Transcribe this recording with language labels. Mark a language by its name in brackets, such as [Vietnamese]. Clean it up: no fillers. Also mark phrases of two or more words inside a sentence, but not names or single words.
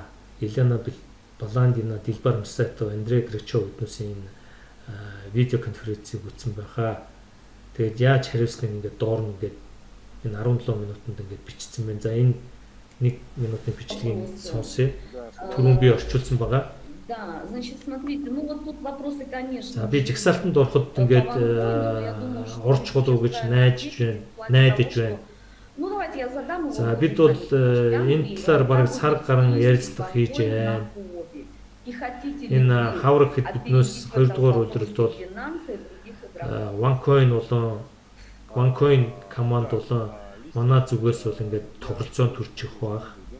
[Mongolian] Елена Баландина, Дилбар Мсатов, Андрей Гречов эднүсийн видео конференцийг үзсэн байхаа. Тэгээд яаж хариулсныг ингээд доор нь ингээд энэ 17 минутанд ингээд бичсэн байна. За энэ 1 минутын бичлэгийг сонсъё. Түрүүн би орчуулсан байгаа. [Russian] Да, значит, смотрите, ну вот тут вопросы, конечно. [Mongolian] За би жагсаалтанд ороход ингээд орж болов гэж найдаж байна. [Russian] Ну давайте я задам. [Mongolian] За бид бол энэ талаар бараг сар гарan ярилцлага хийж байна. Энэ хавраг хэд биднээс 2 дугаар өдрөлд бол OneCoin болон OneCoin команд болон манай зүгээс бол ингээд тоглолцоон төрчих байх.